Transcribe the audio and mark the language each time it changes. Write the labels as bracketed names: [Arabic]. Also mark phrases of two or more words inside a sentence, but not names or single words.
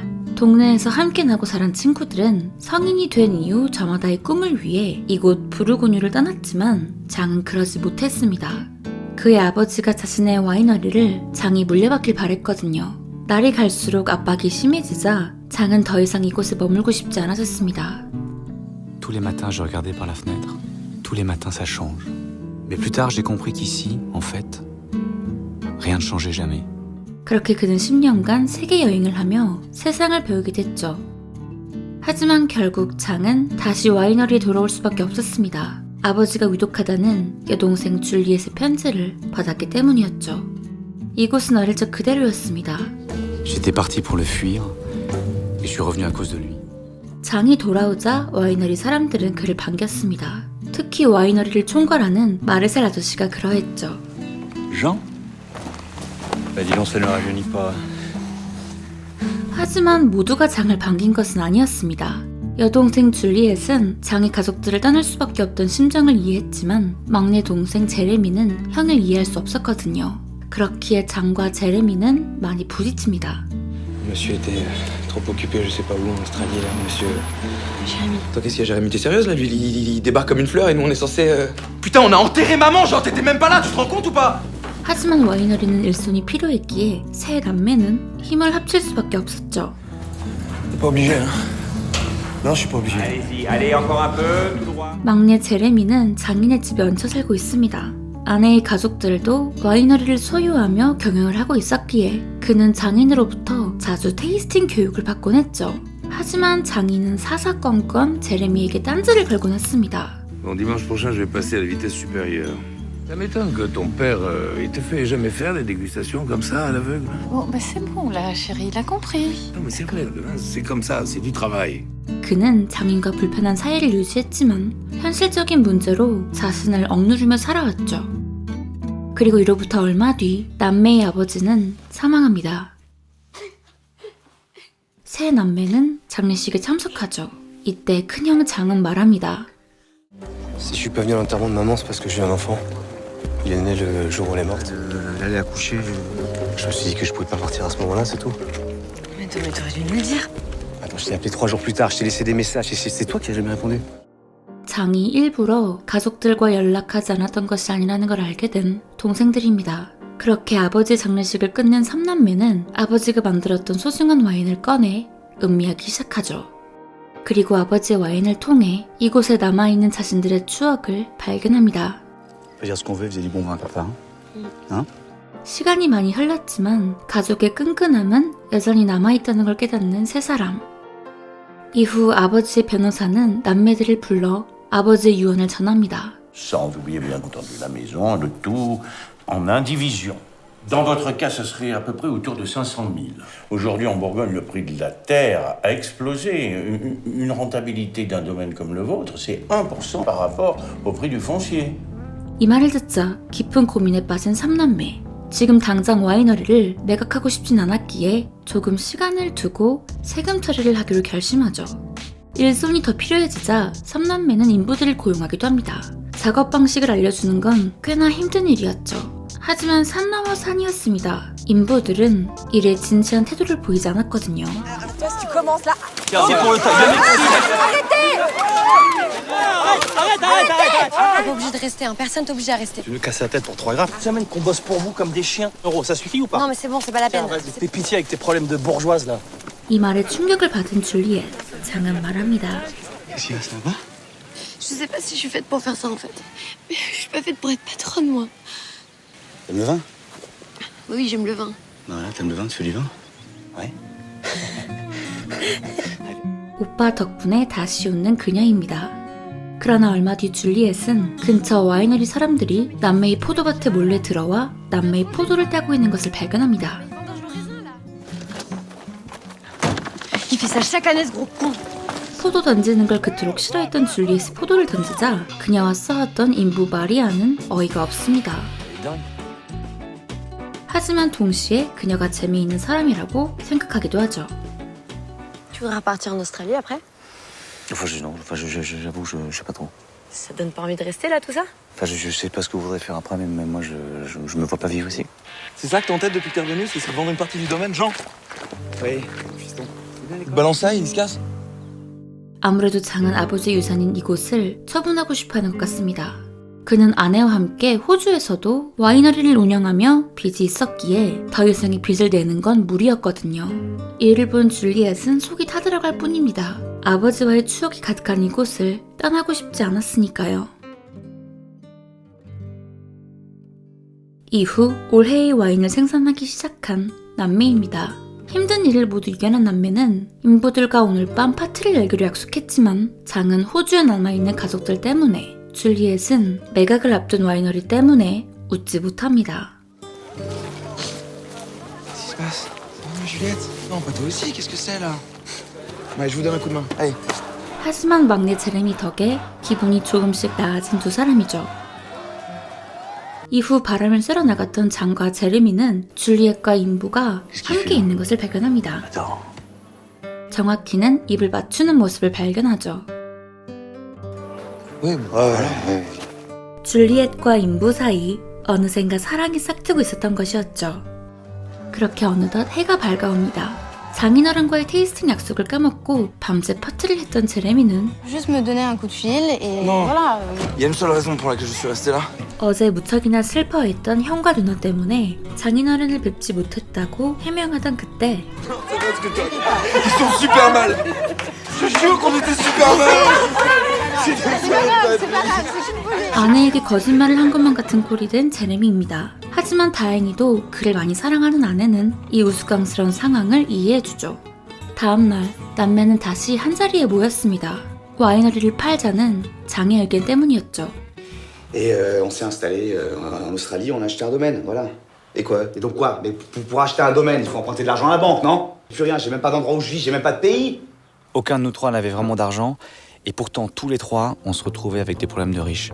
[Korean] 동네에서 함께 나고 자란 친구들은 성인이 된 이후 저마다의 꿈을 위해 이곳 부르고뉴를 떠났지만 장은 그러지 못했습니다. 그의 아버지가 자신의 와이너리를 장이 물려받길 바랬거든요. 날이 갈수록 압박이 심해지자 장은 더 이상 이곳에 머물고 싶지 않아졌습니다. [French] Tous les matins, je regardais par la fenêtre. Tous les matins, ça change. Mais plus tard, j'ai compris qu'ici, en fait, rien ne changeait jamais. [Korean] 그렇게 그는 10년간 세계 여행을 하며 세상을 배우게 됐죠. 하지만 결국 장은 다시 와이너리에 돌아올 수밖에 없었습니다. 아버지가 위독하다는 여동생 줄리엣의 편지를 받았기 때문이었죠. 이곳은 어릴 적 그대로였습니다. [French] J'étais parti pour le fuir, et je suis revenu à cause de lui. [Korean] 장이 돌아오자 와이너리 사람들은 그를 반겼습니다. 특히 와이너리를 총괄하는 마르셀 아저씨가 그러했죠. [French] Jean? Bah dis donc, ça ne rajeunit pas. [Korean] 하지만 모두가 장을 반긴 것은 아니었습니다. 여동생 줄리엣은 장의 가족들을 떠날 수밖에 없던 심정을 이해했지만 막내 동생 제레미는 형을 이해할 수 없었거든요. 그렇기에 장과 제레미는 많이 부딪힙니다. [French] Monsieur était trop occupé, je sais pas où, en Australie, là, monsieur. Jérémy. Toi, qu'est-ce qu'il y a, Jérémy? T'es sérieuse, là? Lui, il débarque comme une fleur et nous, on est censé. Putain, on a enterré maman, genre, t'étais même pas là, tu te rends compte ou pas? [Korean] 하지만 와이너리는 일손이 필요했기에 세 남매는 힘을 합칠 수밖에 없었죠. [French] T'es pas obligé, hein? Non, je suis pas obligé. Allez-y, allez, encore un peu, tout droit. [Korean] 막내 제레미는 장인의 집에 얹혀 살고 있습니다. 아내의 가족들도 와이너리를 소유하며 경영을 하고 있었기에 그는 장인으로부터 자주 테이스팅 교육을 받곤 했죠. 하지만 장인은 사사건건 제레미에게 딴지를 걸곤 했습니다. [French] Bon, dimanche prochain, je vais passer à la vitesse supérieure. Ça m'étonne que ton père, il te fait jamais faire des dégustations comme ça, à l'aveugle. Bon, bah c'est bon là, chérie, il a compris. Non, mais c'est vrai, hein, c'est comme ça, c'est du travail. [Korean] 그는 장인과 불편한 사이를 유지했지만 현실적인 문제로 자신을 억누르며 살아왔죠. 그리고 이로부터 얼마 뒤 남매의 아버지는 사망합니다. 세 남매는 장례식에 참석하죠. 이때 큰형 장은 말합니다. [French] Si je suis pas venu à l'enterrement de maman, c'est parce que j'ai un enfant. Il est né le jour où elle est morte. Elle allait accoucher. Je me suis dit que je pouvais pas partir à ce moment-là, c'est tout. Mais t'aurais dû nous le dire. Attends, je t'ai appelé 3 jours plus tard, je t'ai laissé des messages et c'est toi qui as jamais répondu. [Korean] 장이 일부러 가족들과 연락하지 않았던 것이 아니라는 걸 알게 된 동생들입니다. 그렇게 아버지 장례식을 끝낸 3남매는 아버지가 만들었던 소중한 와인을 꺼내 음미하기 시작하죠. 그리고 아버지의 와인을 통해 이곳에 남아있는 자신들의 추억을 발견합니다. [French] On peut dire ce qu'on veut, vous avez dit bon vin, papa. Hein? [Korean] 시간이 많이 흘렀지만 가족의 끈끈함은 여전히 남아있다는 걸 깨닫는 세 사람. 이후 아버지의 변호사는 남매들을 불러 아버지의 유언을 전합니다. [French] Sans oublier bien entendu la maison, le tout en indivision. Dans votre cas, ce serait à peu près autour de 500 000. Aujourd'hui, en Bourgogne, le prix de la terre a explosé. Une rentabilité d'un domaine comme le vôtre, c'est 1% par rapport au prix du foncier. [Korean] 이 말을 듣자 깊은 고민에 빠진 3남매. 지금 당장 와이너리를 매각하고 싶진 않았기에 조금 시간을 두고 세금 처리를 하기로 결심하죠. 일손이 더 필요해지자 3남매는 인부들을 고용하기도 합니다. 작업 방식을 알려주는 건 꽤나 힘든 일이었죠. 하지만 산 넘어 산이었습니다. 인부들은 일에 진지한 태도를 보이지 않았거든요. [French] T'es pas obligé de rester, hein. Personne t'est obligé à rester. Tu veux casser la tête pour 3 grammes? Ça mène qu'on bosse pour vous comme des chiens. Euro, ça suffit ou pas? Non mais c'est bon, c'est pas la peine. Fais pitié avec tes problèmes de bourgeoise là. [Korean] 이 말에 충격을 받은 줄리엣. 장은 말합니다. [French] Qu'est-ce qu'il y a, ça va? Je sais pas si je suis faite pour faire ça en fait. Mais je suis pas faite pour être patronne moi. T'aimes le vin? Oui, j'aime le vin. Voilà, t'aimes le vin, tu fais du vin? Ouais. [Korean] 오빠 덕분에 다시 웃는 그녀입니다. 그러나 얼마 뒤 줄리엣은 근처 와이너리 사람들이 남매의 포도밭에 몰래 들어와 남매의 포도를 따고 있는 것을 발견합니다. [French] Il fait ça chaque année ce gros con. [Korean] 포도 던지는 걸 그토록 싫어했던 줄리엣이 포도를 던지자 그녀와 싸웠던 인부 마리아는 어이가 없습니다. 하지만 동시에 그녀가 재미있는 사람이라고 생각하기도 하죠. [French] Tu voudrais repartir en Australie après? Enfin, non, j'avoue, je sais pas trop. Ça donne pas envie de rester là, tout ça? Enfin, je sais pas ce que vous voudrez faire après, mais moi, je me vois pas vivre ici. C'est ça que t'es en tête depuis que t'es revenu, c'est de vendre une partie du domaine, Jean? Oui, fiston. Balance ça, il se casse. [Korean] 아무래도 장은 아버지 유산인 이곳을 처분하고 싶어하는 것 같습니다. 그는 아내와 함께 호주에서도 와이너리를 운영하며 빚이 있었기에 더 이상의 빚을 내는 건 무리였거든요. 이를 본 줄리엣은 속이 타들어갈 뿐입니다. 아버지와의 추억이 가득한 이곳을 떠나고 싶지 않았으니까요. 이후 올해의 와인을 생산하기 시작한 남매입니다. 힘든 일을 모두 이겨낸 남매는 인부들과 오늘 밤 파티를 열기로 약속했지만 장은 호주에 남아있는 가족들 때문에, 줄리엣은 매각을 앞둔 와이너리 때문에 웃지 못합니다. [French] Qu'est-ce qui se passe? Non, Juliette. Non, pas toi aussi. Qu'est-ce que c'est là? Ouais, je vous donne un coup de main. Allez. [Korean] 하지만 막내 제레미 덕에 기분이 조금씩 나아진 두 사람이죠. 이후 바람을 쐬러 나갔던 장과 제레미는 줄리엣과 인부가 함께 있는 것을 발견합니다. 정확히는 입을 맞추는 모습을 발견하죠. 줄리엣과 인부 사이 어느샌가 사랑이 싹트고 있었던 것이었죠. 그렇게 어느덧 해가 밝아옵니다. 장인어른과의 테이스팅 약속을 까먹고 밤새 파티를 했던 제레미는 [French] Juste me donner un coup de fil et Non. voilà. Il y a une seule raison pour laquelle je suis resté là. [Korean] 어제 무척이나 슬퍼했던 형과 누나 때문에 장인어른을 뵙지 못했다고 해명하던 그때 [French] Ils sont super mal. Je jure qu'on était super mal. [Korean] 아내에게 거짓말을 한 것만 같은 꼴이 된 제레미입니다. 하지만 다행히도 그를 많이 사랑하는 아내는 이 우스꽝스러운 상황을 이해해주죠. 다음날 남매는 다시 한자리에 모였습니다. 와이너리를 팔자는 장의 의견 때문이었죠. [French] Et on s'est installé en Australie, on a acheté un domaine, voilà. Et quoi? Et donc quoi? Mais pour acheter un domaine, il faut emprunter de l'argent à la banque, non? Plus rien, j'ai même pas d'endroit où je vis, j'ai même pas de pays. Aucun de nous trois n'avait vraiment d'argent, et pourtant tous les trois, on se retrouvait avec des problèmes de riches.